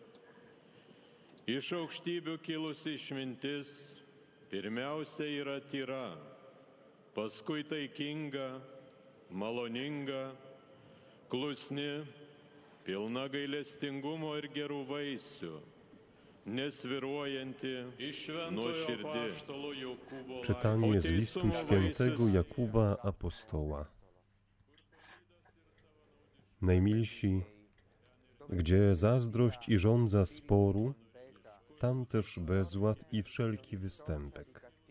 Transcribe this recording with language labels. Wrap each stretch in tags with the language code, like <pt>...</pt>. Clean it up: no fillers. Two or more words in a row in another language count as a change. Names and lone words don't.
<lt>Iš aukštybių kilusi išmintis pirmiausia yra tyra, paskui taikinga, maloninga, klusni, pilna gailestingumo ir gerų vaisių, neswiruojanti, nuoširdi.</lt> <pl>Czytanie z listu świętego Jakuba Apostoła. Najmilsi, gdzie zazdrość i żądza sporu, tam też bezład i wszelki występek.</pl>